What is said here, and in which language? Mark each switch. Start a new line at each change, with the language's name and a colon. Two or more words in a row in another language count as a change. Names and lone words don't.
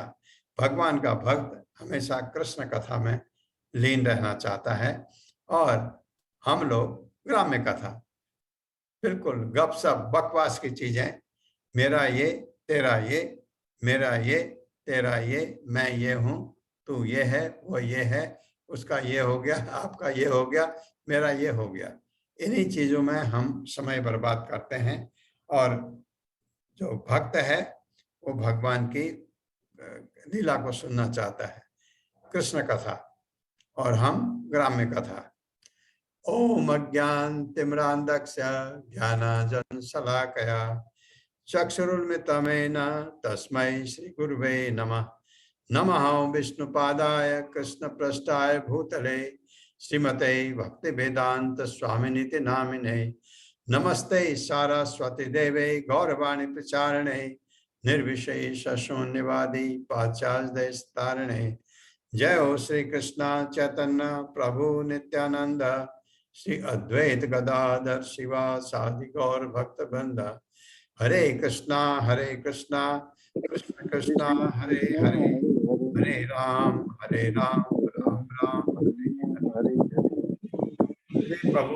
Hindi: भगवान का भक्त हमेशा कृष्ण कथा में लीन रहना चाहता है और हम लोग ग्राम्य कथा, बिल्कुल गपशप बकवास की चीजें, मेरा ये तेरा ये, मेरा ये तेरा ये, मैं ये हूँ, तू ये है, वो ये है, उसका ये हो गया, आपका ये हो गया, मेरा ये हो गया। इन्हीं चीजों में हम समय बर्बाद करते हैं और जो भक्त है वो भगवान की लीला को सुनना चाहता है, कृष्ण कथा, और हम ग्राम्य कथा।
Sanskrit: ओम अज्ञानतिमिरान्धस्य ज्ञानाञ्जनशलाकया चक्षुरुन्मिलितं तस्मै श्रीगुरुवे नमः। नमः विष्णुपादाय कृष्णपृष्ठाय भूतले श्रीमते भक्तिवेदांत स्वामिनीति नामिने। नमस्ते सारस्वती देवे गौरवाणी प्रचारिणे निर्विशेष शून्यवादी पाश्चात्य जय हो श्री कृष्ण चैतन्य प्रभु नित्यानंद श्री अद्वैत गदाधर शिवा सादि गौर भक्त वृंद। हरे कृष्णा कृष्ण कृष्णा हरे हरे, हरे राम राम राम हरे हरे।
Hindi: प्रभु